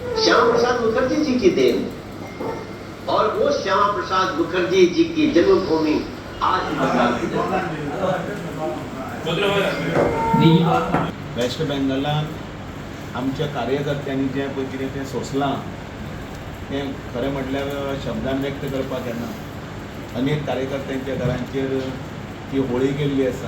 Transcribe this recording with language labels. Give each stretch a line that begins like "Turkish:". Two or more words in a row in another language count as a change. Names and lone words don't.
Hindi: श्यामा प्रसाद मुखर्जी जी की देन, और वो श्यामा प्रसाद मुखर्जी जी की जन्मभूमि आज
Konkani: वेस्ट बेंगलान आमच्या कार्यकर्त्यांनी जे पळय कितें तें सोंसलां तें खरें म्हटल्यार शब्दान व्यक्त करपाक येना. अनेक कार्यकर्त्यांच्या घरांचेर ती होळी केल्ली आसा.